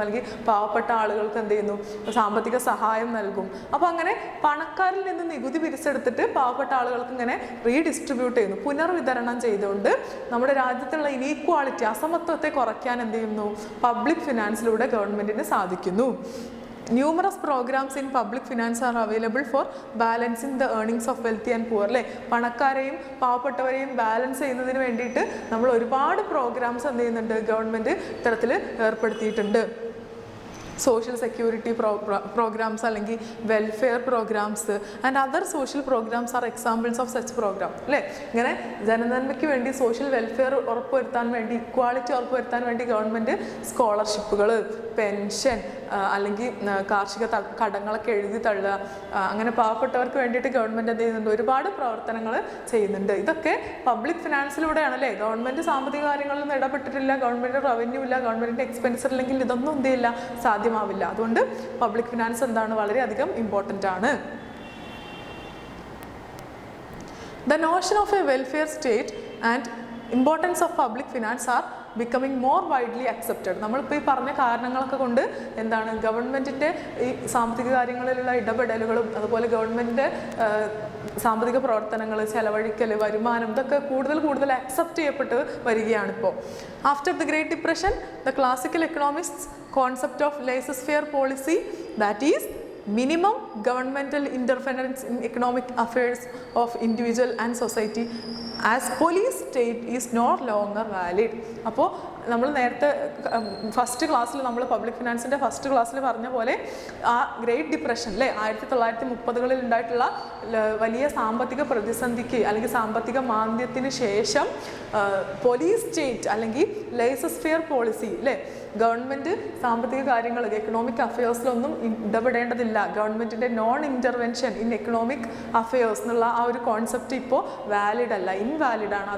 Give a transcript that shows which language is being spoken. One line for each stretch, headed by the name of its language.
Malayalam: അല്ലെങ്കിൽ പാവപ്പെട്ട ആളുകൾക്ക് എന്ത് ചെയ്യുന്നു? സാമ്പത്തിക സഹായം നൽകും. അപ്പോൾ അങ്ങനെ പണക്കാരിൽ നിന്ന് നികുതി പിരിച്ചെടുത്തിട്ട് പാവപ്പെട്ട ആളുകൾക്ക് ഇങ്ങനെ റീഡിസ്ട്രിബ്യൂട്ട് ചെയ്യുന്നു, പുനർവിതരണം ചെയ്തുകൊണ്ട് നമ്മുടെ രാജ്യത്തുള്ള ഇനീക്വാളിറ്റി, അസമത്വത്തെ കുറയ്ക്കാൻ എന്ത് ചെയ്യുന്നു? പബ്ലിക് ഫിനാൻസിലൂടെ ഗവൺമെൻറ്റിന് സാധിക്കുന്നു.
English: Numerous programs in public finance are available for balancing the earnings of wealthy and poor
Malayalam: അല്ലേ. പണക്കാരെയും പാവപ്പെട്ടവരെയും ബാലൻസ് ചെയ്യുന്നതിന് വേണ്ടിയിട്ട് നമ്മൾ ഒരുപാട് പ്രോഗ്രാംസ് എന്ത് ചെയ്യുന്നുണ്ട്? ഗവൺമെൻറ് ഇത്തരത്തിൽ ഏർപ്പെടുത്തിയിട്ടുണ്ട്.
English: social security programmes
Malayalam: അല്ലെങ്കിൽ
English: welfare programmes and other social programmes are examples of such programme
Malayalam: അല്ലേ. ഇങ്ങനെ ജനനന്മയ്ക്ക് വേണ്ടി സോഷ്യൽ വെൽഫെയർ ഉറപ്പുവരുത്താൻ വേണ്ടി, ഇക്വാളിറ്റി ഉറപ്പുവരുത്താൻ വേണ്ടി ഗവൺമെൻറ് സ്കോളർഷിപ്പുകൾ, പെൻഷൻ, അല്ലെങ്കിൽ കാർഷിക കടങ്ങളൊക്കെ എഴുതി തള്ളുക, അങ്ങനെ പാവപ്പെട്ടവർക്ക് വേണ്ടിയിട്ട് ഗവൺമെൻറ് എന്ത് ചെയ്യുന്നുണ്ട്, ഒരുപാട് പ്രവർത്തനങ്ങൾ ചെയ്യുന്നുണ്ട്. ഇതൊക്കെ പബ്ലിക് ഫിനാൻസിലൂടെയാണ് അല്ലേ. ഗവൺമെൻറ് സാമ്പത്തിക കാര്യങ്ങളിൽ ഇടപെട്ടിട്ടില്ല, ഗവൺമെൻറ് റവന്യൂ ഇല്ല, ഗവൺമെൻറ്റിൻ്റെ എക്സ്പെൻസർ ഇല്ലെങ്കിൽ ഇതൊന്നും എന്ത് ചെയ്യില്ല, സാധ്യമാവില്ല. അതുകൊണ്ട് പബ്ലിക് ഫിനാൻസ് എന്താണ്, വളരെയധികം ഇമ്പോർട്ടൻ്റ് ആണ്.
English: The notion of a welfare state and importance of public finance are becoming more widely accepted.
Malayalam: നമ്മളിപ്പോൾ ഈ പറഞ്ഞ കാരണങ്ങളൊക്കെ കൊണ്ട് എന്താണ്, ഗവൺമെൻറ്റിൻ്റെ ഈ സാമ്പത്തിക കാര്യങ്ങളിലുള്ള ഇടപെടലുകളും അതുപോലെ ഗവൺമെൻറ്റിൻ്റെ സാമ്പത്തിക പ്രവർത്തനങ്ങൾ, ചെലവഴിക്കൽ, വരുമാനം, ഇതൊക്കെ കൂടുതൽ accept ചെയ്യപ്പെട്ട് വരികയാണിപ്പോൾ.
English: After the great depression the classical economics concept of laissez faire policy, that is minimum governmental interference in economic affairs of individual and society as police state is no longer valid.
Malayalam: അപ്പോൾ നമ്മൾ നേരത്തെ first ക്ലാസ്സിൽ നമ്മൾ public ഫിനാൻസിൻ്റെ first ക്ലാസ്സിൽ പറഞ്ഞ പോലെ ആ great depression അല്ലേ 1930-കളിൽ ഉണ്ടായിട്ടുള്ള വലിയ സാമ്പത്തിക പ്രതിസന്ധിക്ക് അല്ലെങ്കിൽ സാമ്പത്തിക മാന്ദ്യത്തിന് ശേഷം പോലീസ് സ്റ്റേറ്റ് അല്ലെങ്കിൽ ലേസസ് ഫെയർ പോളിസി അല്ലേ, ഗവൺമെൻറ് സാമ്പത്തിക കാര്യങ്ങൾ എക്കണോമിക് അഫയേഴ്സിലൊന്നും ഇടപെടേണ്ടതില്ല, ഗവൺമെൻറ്റിൻ്റെ
English: non intervention in economic affairs
Malayalam: എന്നുള്ള ആ ഒരു കോൺസെപ്റ്റ് ഇപ്പോൾ വാലിഡ് അല്ല, ഇൻവാലിഡാണ്.